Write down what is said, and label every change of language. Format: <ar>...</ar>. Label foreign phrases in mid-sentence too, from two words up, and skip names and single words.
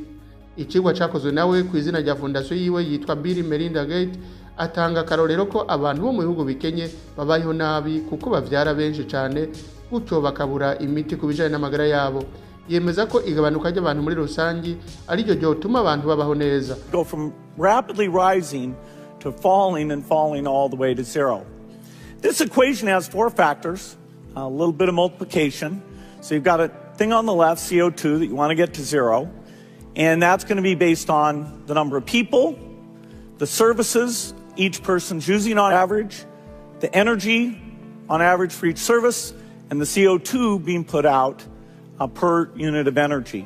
<rn>Ikigwa cakozwe nawe ku izina rya fondation yiwe yitwa Bill Melinda Gates atanga karorero ko abantu bo mu bihugu bikenye babayeho nabi kuko bavyara benshi cyane gutyo bakabura imiti kubijanye n'amagara yabo. Yemeza ko igabanuka ry'abantu muri rusangi ari ryo ryotuma abantu babaho neza.</rn> <en>Go from rapidly rising to falling and falling all the way to zero. This equation has 4 factors, a little bit of multiplication. So you've got a thing on the left, CO2, that you want to get to zero. And that's going to be based on the number of people, the services each person's using on average, the energy on average for each service, and the CO2 being put out per unit of energy.</en>